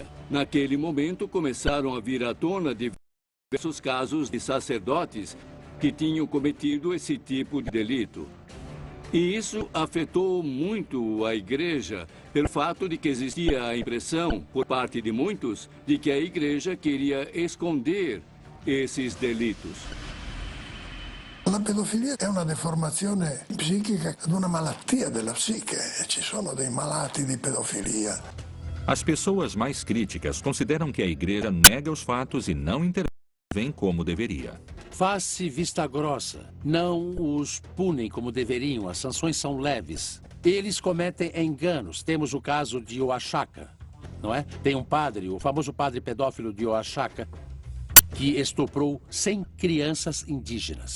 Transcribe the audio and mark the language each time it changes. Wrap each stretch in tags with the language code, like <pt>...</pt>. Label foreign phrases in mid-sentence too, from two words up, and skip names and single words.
<pt>Naquele momento começaram a vir à tona diversos casos de sacerdotes que tinham cometido esse tipo de delito. E isso afetou muito a igreja pelo fato de que existia a impressão, por parte de muitos, de que a igreja queria esconder esses delitos.</pt> <it>La pedofilia è una deformazione psichica, una malattia della psiche. Ci sono dei malati di pedofilia.</it> <pt>As pessoas mais críticas consideram que a igreja nega os fatos e não intervém como deveria. Faz-se vista grossa. Não os punem como deveriam. As sanções são leves. Eles cometem enganos. Temos o caso de Oaxaca, não é? Tem um padre, o famoso padre pedófilo de Oaxaca, que estuprou 100 crianças indígenas.</pt>